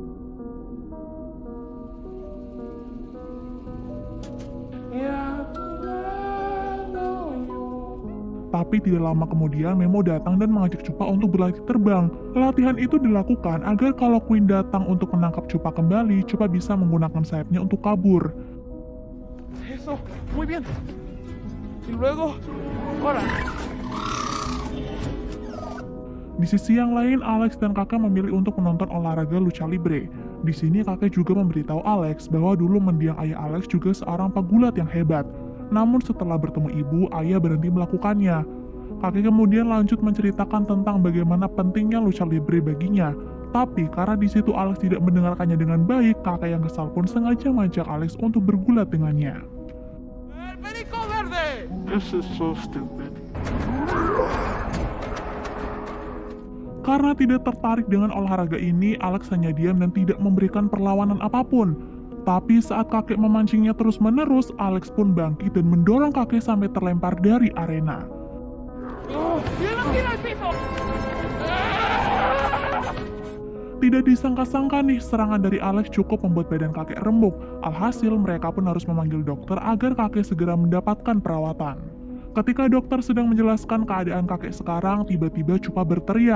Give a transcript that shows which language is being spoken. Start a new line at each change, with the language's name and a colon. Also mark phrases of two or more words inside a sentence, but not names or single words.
Indonesian: Tapi tidak lama kemudian Memo datang dan mengajak Cupa untuk berlatih terbang. Latihan itu dilakukan agar kalau Queen datang untuk menangkap Cupa kembali, Cupa bisa menggunakan sayapnya untuk kabur.
Spanish: Eso, muy bien. Y luego, ahora.
Indonesian: Di sisi yang lain, Alex dan kakek memilih untuk menonton olahraga
Spanish: lucha libre.
Indonesian: Di sini kakek juga memberitahu Alex bahwa dulu mendiang ayah Alex juga seorang pegulat yang hebat. Namun setelah bertemu ibu, ayah berhenti melakukannya. Kakek kemudian lanjut menceritakan tentang bagaimana pentingnya
Spanish: lucha libre
Indonesian: baginya. Tapi karena di situ Alex tidak mendengarkannya dengan baik, kakek yang kesal pun sengaja mengajak Alex untuk bergulat dengannya.
Spanish: ¡El perico verde!
English: This is so stupid.
Indonesian: Karena tidak tertarik dengan olahraga ini, Alex hanya diam dan tidak memberikan perlawanan apapun. Tapi saat kakek memancingnya terus-menerus, Alex pun bangkit dan mendorong kakek sampai terlempar dari arena.
Spanish: ¡Tira al piso!
Indonesian: Tidak disangka-sangka nih, serangan dari Alex cukup membuat badan kakek remuk. Alhasil, mereka pun harus memanggil dokter agar kakek segera mendapatkan perawatan. Ketika dokter sedang menjelaskan keadaan kakek sekarang, tiba-tiba Cupa berteriak.